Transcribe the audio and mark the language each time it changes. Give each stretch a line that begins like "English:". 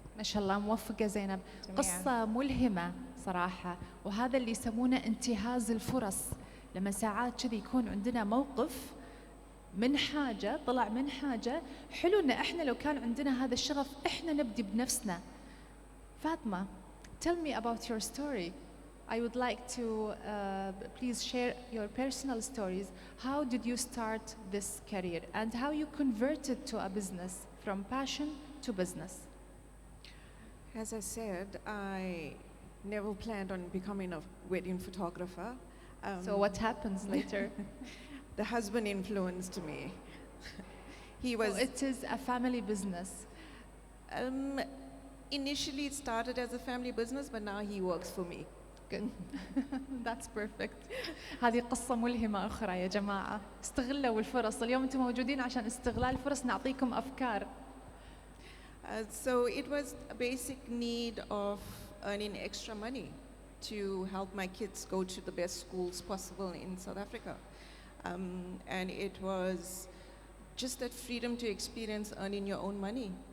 Arabic: ما شاء الله، موفقة زينب. جميعاً. قصة ملهمة صراحة، وهذا اللي يسمونه انتهاز الفرص. لما ساعات كذي يكون عندنا موقف من حاجة، طلع من حاجة، حلو إن إحنا لو كان عندنا هذا الشغف إحنا نبدي بنفسنا.
English: فاطمة, tell me about your story. I would like to please share your personal stories. How did you start this career and how you converted to a business from passion to business? As I said, I never planned on becoming a wedding photographer. So what happens later? The husband influenced me. He So was it is a family business. initially it started as a family business, but now he works for me. Good. That's perfect.
Arabic: هذه قصة ملهمة أخرى يا جماعة. استغلوا الفرص. اليوم أنتم موجودين عشان استغلال الفرص، نعطيكم أفكار.
English: So it was a basic need of earning extra money to help my kids go to the best schools possible in South Africa. And it was just that freedom to experience earning your own money.